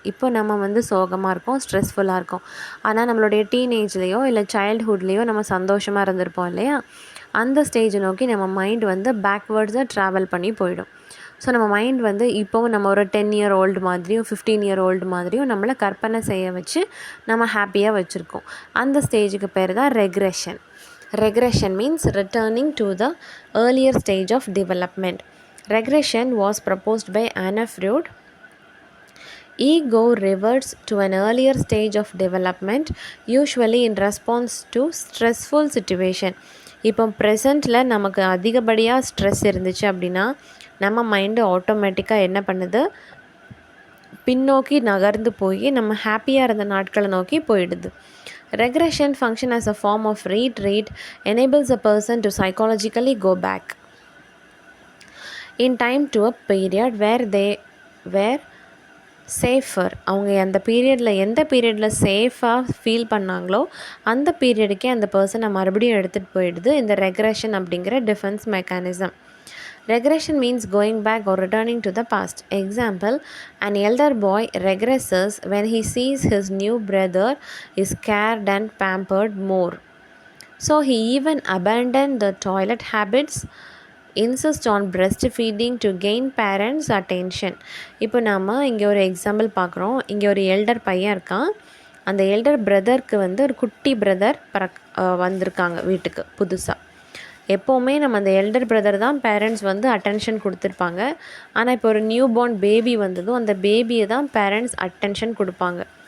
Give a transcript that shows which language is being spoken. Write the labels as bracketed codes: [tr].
[ta] இப்போ நம்ம வந்து சோகமாக இருக்கோம், ஸ்ட்ரெஸ்ஃபுல்லாக இருக்கோம். ஆனால் நம்மளுடைய டீனேஜ்லேயோ இல்லை சைல்ட்ஹுட்லேயோ நம்ம சந்தோஷமாக இருந்திருப்போம் இல்லையா, அந்த ஸ்டேஜை நோக்கி நம்ம மைண்ட் வந்து பேக்வேர்ட்ஸாக ட்ராவல் பண்ணி போயிடும். ஸோ நம்ம மைண்ட் வந்து இப்போவும் நம்ம ஒரு 10 இயர் ஓல்டு மாதிரியும் 15 இயர் ஓல்டு மாதிரியும் நம்மளை கற்பனை செய்ய வச்சு நம்ம ஹாப்பியாக வச்சுருக்கோம். அந்த ஸ்டேஜுக்கு பேர் தான் [en] Regression means returning to the earlier stage of development. Regression was proposed by Anna Freud. Ego reverts to an earlier stage of development, usually in response to stressful situation. [ta] இப்போ ப்ரெசண்ட்டில் நமக்கு அதிகப்படியாக ஸ்ட்ரெஸ் இருந்துச்சு அப்படின்னா நம்ம மைண்டு ஆட்டோமேட்டிக்காக என்ன பண்ணுது, பின்னோக்கி நகர்ந்து போய் நம்ம ஹாப்பியாக இருந்த நாட்களை நோக்கி போயிடுது. [en] Regression function as a form of retreat enables a person to psychologically go back in time to a period where they were safer. [ta] அவங்க அந்த பீரியடில் எந்த பீரியடில் சேஃபாக ஃபீல் பண்ணாங்களோ அந்த பீரியடுக்கே அந்த பர்சனை மறுபடியும் எடுத்துகிட்டு போயிடுது இந்த ரெக்ரெஷன் அப்படிங்கிற defence mechanism. [en] Regression means going back or returning to the past. Example, an elder boy regresses when he sees his new brother is cared and pampered more. So he even abandoned the toilet habits, insist on breastfeeding to gain parents' attention. [ta] இப்போ நாம் இங்கே ஒரு example பார்க்குறோம். இங்கே ஒரு elder பையன் இருக்கான். அந்த எல்டர் பிரதருக்கு வந்து ஒரு குட்டி பிரதர் வந்திருக்காங்க வீட்டுக்கு புதுசாக. எப்போவுமே நம்ம அந்த எல்டர் பிரதர் தான் பேரண்ட்ஸ் வந்து அட்டென்ஷன் கொடுத்துருப்பாங்க. ஆனால் இப்போ ஒரு நியூ பார்ன் பேபி வந்ததும் அந்த பேபியை தான் பேரண்ட்ஸ் அட்டென்ஷன் கொடுப்பாங்க.